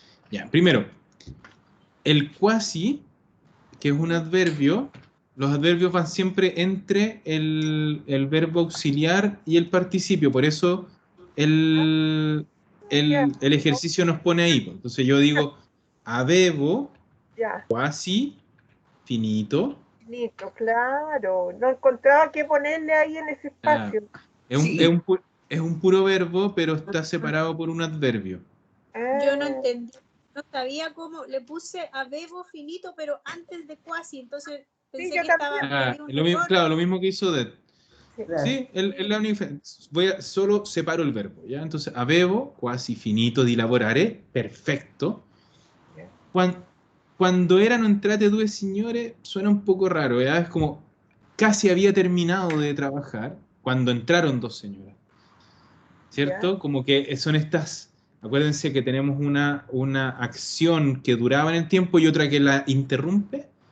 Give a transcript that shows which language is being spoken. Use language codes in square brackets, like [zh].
[es] Ya, primero, el quasi, que es un adverbio, los adverbios van siempre entre el verbo auxiliar y el participio, por eso el ejercicio nos pone ahí. Entonces yo digo, [it] avevo, quasi, finito. [es] Finito, claro. No encontraba qué ponerle ahí en ese espacio. Es un puro verbo, pero está separado por un adverbio. Yo no entendí. No sabía cómo. Le puse avevo finito, pero antes de quasi. Entonces pensé que estaba. Lo mismo que hizo Odette. Sí, es la única diferencia. Solo separo el verbo, ¿ya? Entonces, [it] avevo, quasi finito di lavorare, [es] perfecto. Cuando [it] erano entrate due signore, [es] suena un poco raro, ¿ya? Es como, casi había terminado de trabajar cuando entraron dos señoras. ¿Cierto? Como que son estas, acuérdense que tenemos una acción que duraba en el tiempo y otra que la interrumpe.